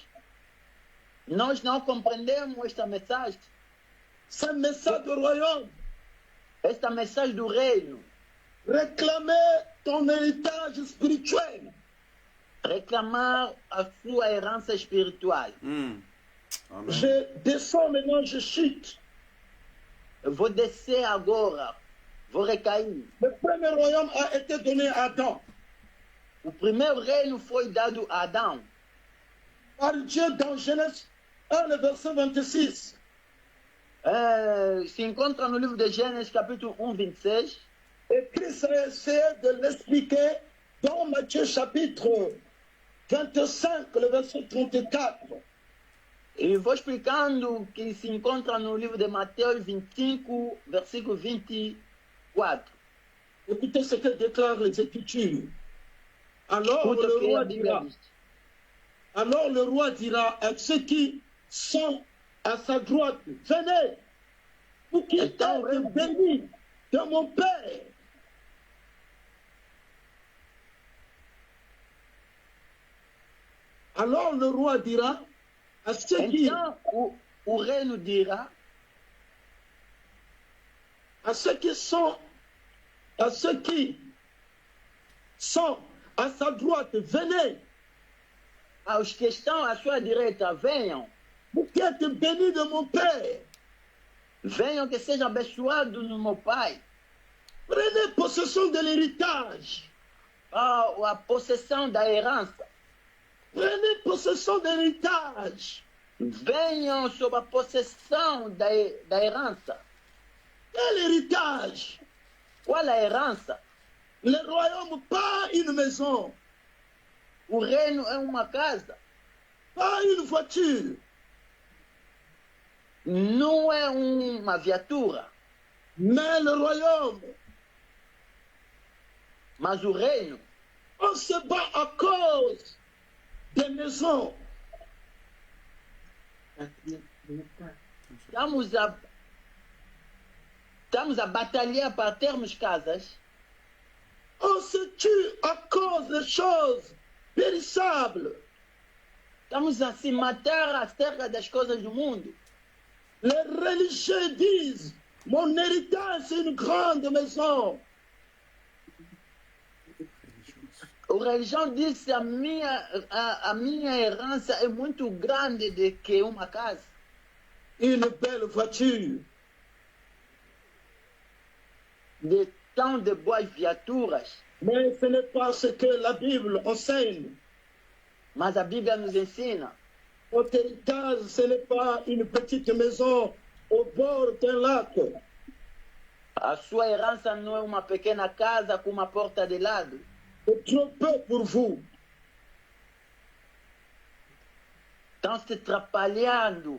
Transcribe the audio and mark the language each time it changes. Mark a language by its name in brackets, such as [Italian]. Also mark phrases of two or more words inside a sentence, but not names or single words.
[Portuguese] Nós não compreendemos esta mensagem. [French] C'est un message du royaume. [Portuguese] Esta mensagem do reino. [French] Réclamer ton héritage spirituel. [Portuguese] Reclamar a sua herança espiritual. Amen. [French] Je descends maintenant, je chute. [Portuguese] Eu vou descer agora. Vou recair. [French] Le premier royaume a été donné à Adam. [Portuguese] O primeiro reino foi dado a Adão. [French] Par Dieu dans Genèse 1, le verset 26. [Portuguese] Se encontra no livro de Gênesis, capítulo 1, 26. [French] Et Christ a essayé de l'expliquer dans Matthieu chapitre 25, le verset 34. [Portuguese] E vou explicando que se encontra no livro de Mateus 25, versículo 24. [French] Écoutez ce que déclarent les Écritures. Alors [Portuguese] Escuta [French] le [Portuguese] o que a [French] roi [Portuguese] Bíblia [French] dira, [Portuguese] diz. [French] alors le roi dira à ceux qui sont à sa droite, venez, vous qui êtes bénis de mon Père. Alors le roi dira à ceux qui, [Portuguese] Então, o reino dirá [French] à ceux qui sont à sa droite, venez, [Portuguese] aos que estão à sua direita, venham. [French] vous qui êtes bénis de mon Père. [Portuguese] Venham que sejam abençoados no meu Pai. [French] Prenez possession de l'héritage. [Portuguese] A possessão da herança. [French] Prenez possession de l'héritage. [Portuguese] Venham sob a possessão da herança. [French] Quel héritage? [Portuguese] Qual a herança? [French] Le royaume, pas une maison, [Portuguese] O reino é uma casa. [French] pas une voiture, [Portuguese] Não é uma viatura. [French] mais le royaume. [Portuguese] Mas o reino, [French] On se bat à cause des maisons. [Portuguese] estamos a batalhar para termos casas. [French] On se tue à cause des choses périssables. [Portuguese] Estamos a se matar acerca das coisas do mundo. [French] Les religieux disent, mon héritage c'est une grande maison. [Portuguese] O religião diz que a minha herança é muito grande de que uma casa. [French] Une belle voiture. [Portuguese] De tão de boas viaturas. [French] Mais ce n'est pas ce que la Bible enseigne. [Portuguese] Mas a Bíblia nos ensina. [French] Votre héritage, ce n'est pas une petite maison au bord d'un lac. [Portuguese] A sua herança não é uma pequena casa com uma porta de lado. [French] C'est trop peu pour vous. [Portuguese] Estão se atrapalhando.